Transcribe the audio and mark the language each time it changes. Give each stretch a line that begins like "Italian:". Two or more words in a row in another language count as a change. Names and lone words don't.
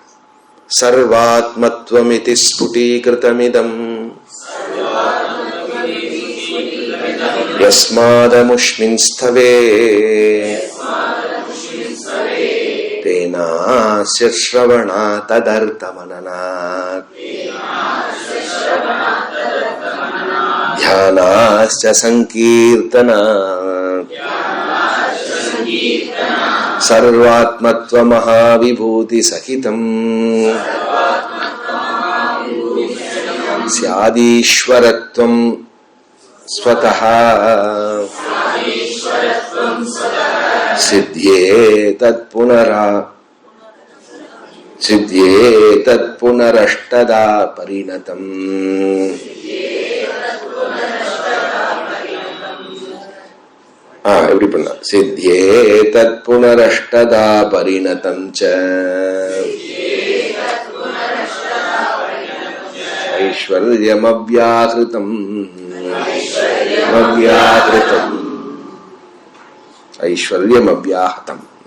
Sanskrit: सर्वात्मत्वमिति स्फुटीकृतमिदं यस्मादमुष्मिन् स्तवे तेनास्य श्रवणात् तदर्थमननात् ध्यानाश्च संकीर्तनात् सर्वात्मत्व महाविभूति सहितम् स्यादीश्वरत्वं स्वतः सिद्ध्येतत् पुनरष्टदा परिणतम्.
Tamil: எப்படி பண்ண?
Sanskrit: सिद्ध्येतत् पुनरष्टधा परिणतं च ऐश्वर्यमव्याहृतम् ऐश्वर्यमव्याहतम्.